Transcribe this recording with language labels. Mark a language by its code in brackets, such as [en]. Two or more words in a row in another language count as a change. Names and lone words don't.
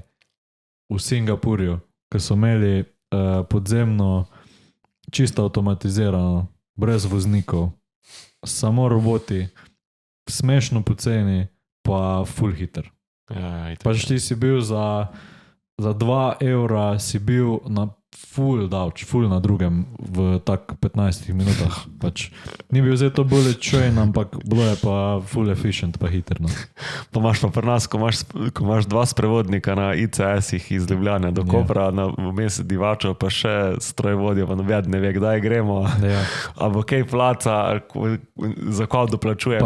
[sl] V Singapurju, ko so imeli podzemno, čisto avtomatizirano, brez voznikov, samo roboti, smešno poceni, pa full hiter. Pač ti si bil za 2 evra si bil na full na drugem v tak 15 minutah. Pač ni bil zdaj to [en] bullet train, [sl] ampak bilo je pa full efficient, pa hiter. No. Pa imaš pa pri nas, ko imaš 2 sprevodnika na ICS-ih iz Ljubljane do Kopra, na vmes divačo, pa še strojvodjo, pa noben ne ve, kdaj gremo. Ja. A bo kaj placa, za kaj doplačujemo.